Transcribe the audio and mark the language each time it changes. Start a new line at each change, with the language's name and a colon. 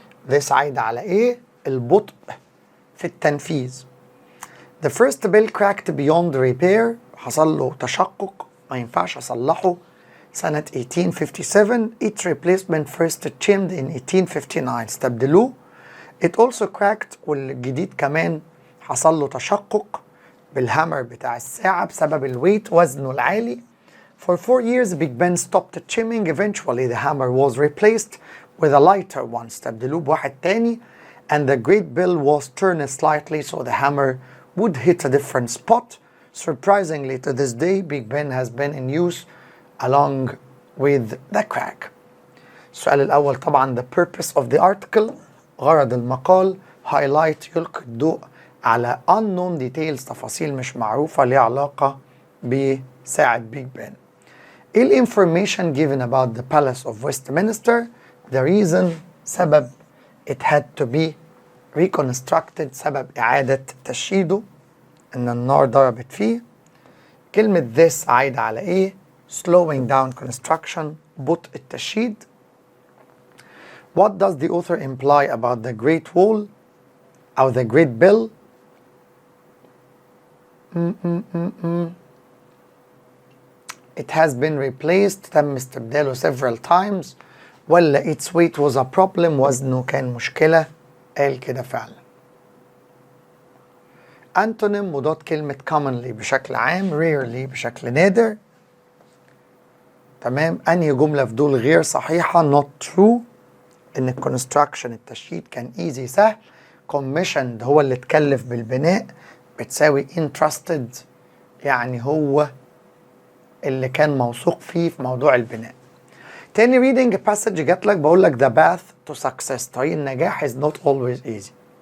Arabic: this عايدة على ايه؟ البطء في التنفيذ.
English: The first bill cracked beyond repair،
Arabic: حصل له تشقق ما ينفعش أصلحه سنة 1857.
English: Its replacement first chimed in 1859،
Arabic: استبدلوه.
English: It also cracked،
Arabic: والجديد كمان حصل له تشقق بالهامر بتاع الساعة بسبب الويت، وزنه العالي.
English: For 4 years Big Ben stopped chiming. Eventually the hammer was replaced with a lighter one،
Arabic: استبدلوه بواحد تاني.
English: And the great bell was turned slightly so the hammer would hit a different spot. Surprisingly, to this day, Big Ben has been in use along with the crack.
Arabic: السؤال الأول طبعا
English: the purpose of the article،
Arabic: غرض المقال highlight، يلقي الضوء على
English: unknown details،
Arabic: تفاصيل مش معروفة ليها علاقة بساعة بيج بن.
English: إيه information given about the Palace of Westminster؟ the reason، سبب it had to be reconstructed،
Arabic: سبب إعادة تشييده، إن النار ضربت فيه. كلمة this عايدة على إيه؟
English: slowing down construction،
Arabic: بطء التشييد.
English: What does the author imply about the Great Wall أو the Great Bill؟ It has been replaced،
Arabic: تم استبداله
English: several times.
Arabic: ولا
English: its weight was a problem،
Arabic: وزنه كان مشكلة، قال كده فعلا. أنتونيم مضاد كلمة commonly بشكل عام، rarely بشكل نادر. تمام. أنهي جملة في دول غير صحيحة؟ not true، إن الكونستراكشن التشييد كان easy سهل. commissioned هو اللي اتكلف بالبناء، بتساوي interested، يعني هو اللي كان موثوق فيه في موضوع البناء. تاني reading passage جات لك بقول لك
English: the path to success،
Arabic: طريق النجاح
English: is not always easy.